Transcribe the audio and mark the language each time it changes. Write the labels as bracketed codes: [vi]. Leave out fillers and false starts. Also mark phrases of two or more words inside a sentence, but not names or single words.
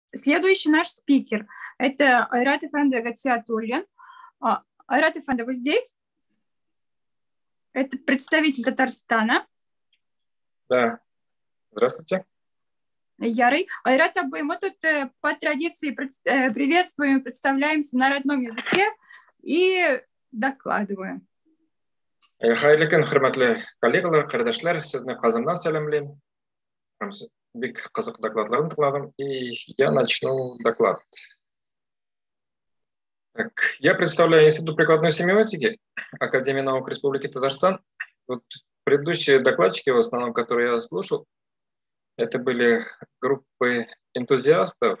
[ru] Следующий наш спикер – это Айрат Эфенди Гатиатуллин. Айрат Эфенди, вы здесь? Это представитель Татарстана. Да, здравствуйте. [tt] Ярый. Айрат Абай, [ru] мы тут по традиции приветствуем, представляемся на родном языке и докладываем. [tt] Хайырлы күн, хөрмәтле коллегалар, кардәшләр, сезне Казаннан сәламлыйм. Бик кызык докладларын тыңладым, [ru] и я начну доклад. Так, я представляю Институт прикладной семиотики Академии наук Республики Татарстан. Вот предыдущие докладчики, в основном, которые я слушал, это были группы энтузиастов.